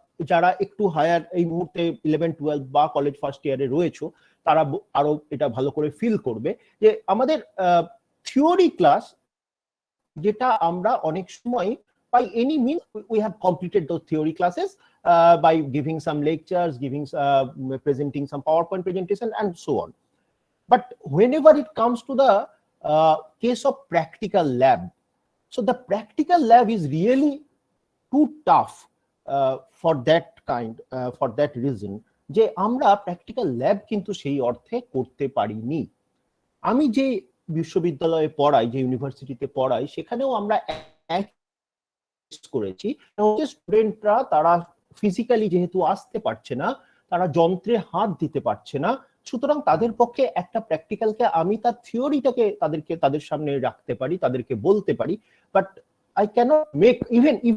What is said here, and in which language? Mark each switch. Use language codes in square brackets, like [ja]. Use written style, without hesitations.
[bn] যারা একটু হায়ার এই মুহূর্তে 11-12 বা কলেজ ফার্স্ট ইয়ারে রয়েছে তারা আরো এটা ভালো করে ফিল করবে যে আমাদের থিওরি ক্লাস যেটা আমরা অনেক সময় [en] by any means we have completed those theory classes by giving some lectures, presenting some PowerPoint presentation and so on. But whenever it comes to the case of practical lab, so the practical lab is really too tough for that reason [bn] যে আমরা practical lab কিন্তু সেই অর্থে করতে পারিনি। আমি যে বিশ্ববিদ্যালয়ে পড়াই, যে ইউনিভার্সিটিতে পড়াই, সেখানেও আমরা করেছি স্টুডেন্টরা তারা ফিজিক্যালি যেহেতু আসতে পারছে না, তারা যন্ত্রে হাত দিতে পারছে না, সুতরাং তাদের পক্ষে একটা প্র্যাকটিক্যালকে আমি তার থিওরিটাকে তাদের সামনে রাখতে পারি, তাদেরকে বলতে পারি, [en] but I can't make even